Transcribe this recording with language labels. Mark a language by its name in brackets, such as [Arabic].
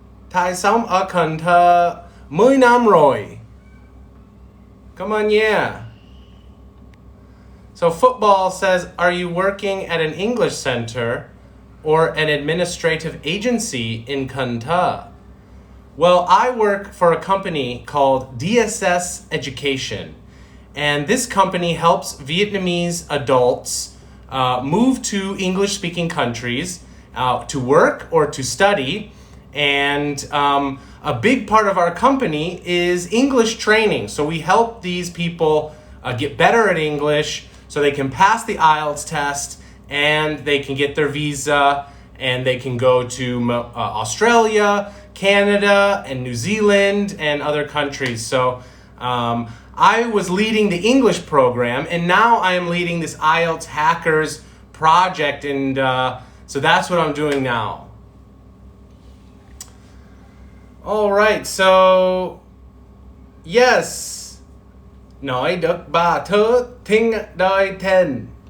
[Vietnamese] Thầy sống ở Cần Thơ 10 năm rồi. [English] Come on, yeah. So football says, are you working at an English center or an administrative agency in Cần Thơ? Well, I work for a company called DSS Education. And this company helps Vietnamese adults move to English-speaking countries to work or to study. And a big part of our company is English training. So we help these people get better at English so they can pass the IELTS test and they can get their visa and they can go to Australia, Canada, and New Zealand and other countries. So I was leading the English program and now I am leading this IELTS Hackers project, and so that's what I'm doing now. All right, so yes, [Vietnamese] nói được 3 thứ tiếng đời ten.